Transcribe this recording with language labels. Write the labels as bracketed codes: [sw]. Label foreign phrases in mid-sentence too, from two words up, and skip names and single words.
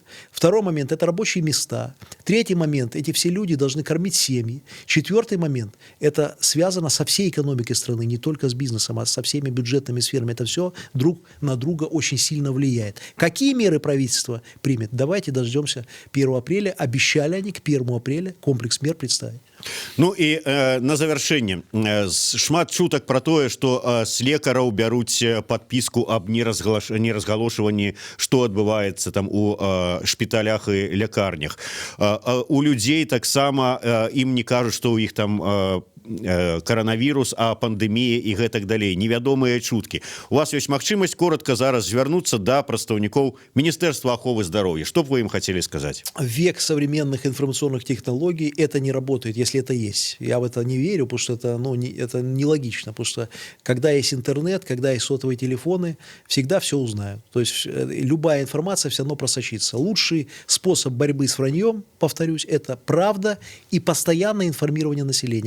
[ru] Второй момент – это рабочие места. Третий момент – эти все люди должны кормить семьи. Четвертый момент – это связано со всей экономикой страны, не только с бизнесом, а со всеми бюджетными сферами. Это все друг на друга очень сильно влияет. Какие меры правительство примет? Давайте дождемся 1 апреля. Обещали они к 1 апреля комплекс мер представить. [be] Ну і на завяршэнне шмат чутак про тое, што з лекараў бяруць падпіску аб неразгалошванні, што адбываецца там у шпіталях і лякарнях. У людзей таксама ім не кажуць, што ў іх там коронавірус, а пандемія і гэтак далей, невядомыя чуткі. У вас ёсць магчымасць коротко зараз звярнуцца да прадстаўнікоў Міністэрства аховы здароўя. Што б вы ім [ru] хотели сказать? Век современных информационных технологий, это не работает, если это есть. Я в это не верю, потому что это, это нелогично, потому что когда есть интернет, когда есть сотовые телефоны, всегда все узнают. То есть любая информация все равно просочится. Лучший способ борьбы с враньем, повторюсь, это правда и постоянное информирование населения.